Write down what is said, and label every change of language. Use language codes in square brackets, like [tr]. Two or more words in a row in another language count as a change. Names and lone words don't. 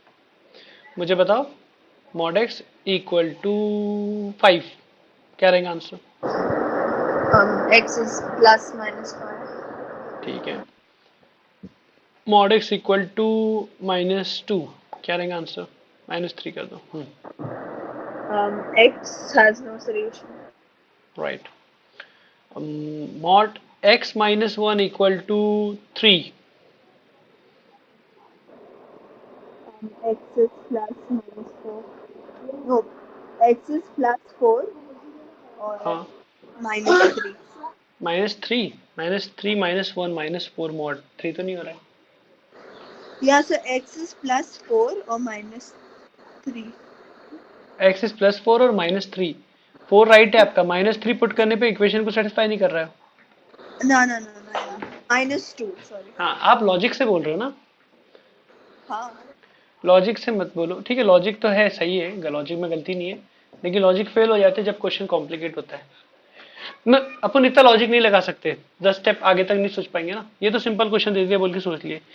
[hi] मुझे बताओ, [en] mod x equal to [hi] 5 क्या रहेगा आंसर? [en] x is +-5. [hi] ठीक है, [en] mod x equal to [hi] -2 क्या रहेगा आंसर? -3 कर दो। [en] x has no solution. राइट, mod x -1 equal to 3। X is +-4. No, x is +4 और [hi] हाँ, -3. -3, -3 -1 -4 मॉड 3 तो नहीं हो रहा है। [en] या so x is +4 और -3. x is [hi] +4 और -3, 4 राइट है आपका, -3 पुट करने पे इक्वेशन को सेटिस्फाई नहीं कर रहा है। [en] No, no, no, no, yeah. -2, sorry. [hi] हाँ, आप लॉजिक से बोल रहे हो ना, हाँ लॉजिक से मत बोलो। ठीक है, लॉजिक तो है, सही है, लॉजिक में गलती नहीं है, लेकिन लॉजिक फेल हो जाते हैं जब क्वेश्चन कॉम्प्लिकेट होता है। मैं अपन इतना लॉजिक नहीं लगा सकते, 10 स्टेप आगे तक नहीं सोच पाएंगे ना, ये तो [en] simple question [hi] दे दिया बोल के सोच लिए।